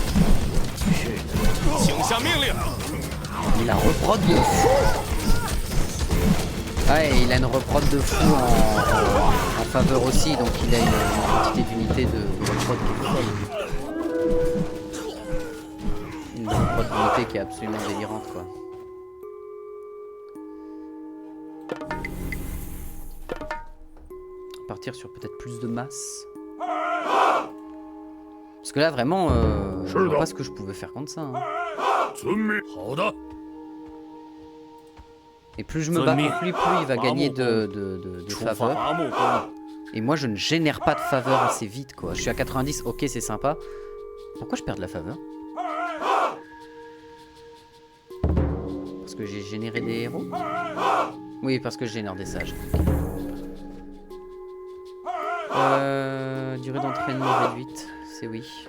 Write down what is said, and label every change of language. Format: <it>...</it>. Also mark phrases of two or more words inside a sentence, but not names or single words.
<zh>请下命令。</zh> <fr>Il a reprod de fou. Ouais, il a une reprod de fou en faveur aussi, donc il a une quantité d'unités de reprod qui est folle. Une reprod d'unité qui est absolument délirante quoi. Partir sur peut-être plus de masse. Parce que là vraiment, je vois pas ce que je pouvais faire contre ça. Hein.</fr> <zh>遵命。好的。</zh> <fr>Et plus je me bats contre lui, plus il va gagner de</fr> <zh>出发</zh> <fr>faveur.</fr> <zh>伐木工，</zh> <fr>Et moi je ne génère pas de faveur assez vite quoi. Je suis à 90, ok c'est sympa. Pourquoi je perds de la faveur? Parce que j'ai généré des héros? Oui, parce que je génère des sages. Durée d'entraînement réduite, c'est oui.</fr>